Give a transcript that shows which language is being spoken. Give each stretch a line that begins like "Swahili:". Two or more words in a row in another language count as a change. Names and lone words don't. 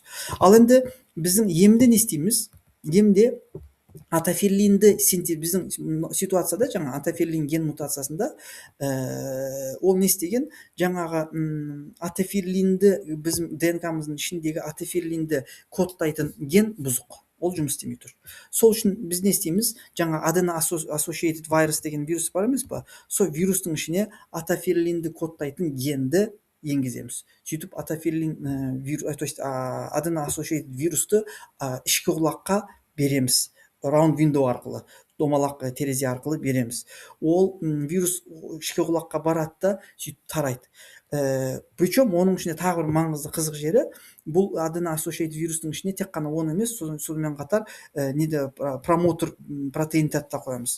Kazakh: Ал енді біздің емде не істейміз? Емде атофиллинді біздің ситуацияда жаңа атофиллин ген мутациясында ол не істеген? Жаңағы атофиллинді біздің ДНК-мыздың ішіндегі атофиллинді кодтайтын ген бұзық. Ол жұмыс істемей тұр. Сол үшін біз не істейміз? Жаңа
English: adeno-associated virus
Kazakh: деген вирус бар емес па? Сол вирустың ішіне атофиллинді кодтайтын генді енгіземіз. Сөйтіп атофиллин
Russian: то есть
Kazakh: adeno-associated вирусты ішкі құлаққа береміз.
English: Round window
Kazakh: арқылы, домалақ терезе арқылы береміз. Ол вирус ішкі құлаққа барады да сөйтіп тарайды. Причем оның ішінде тағы бір маңызды қызық жері, бұл adeno-associated вирустың ішіне тек қана оны емес, сонымен қатар промотор протеиндерді да қоямыз.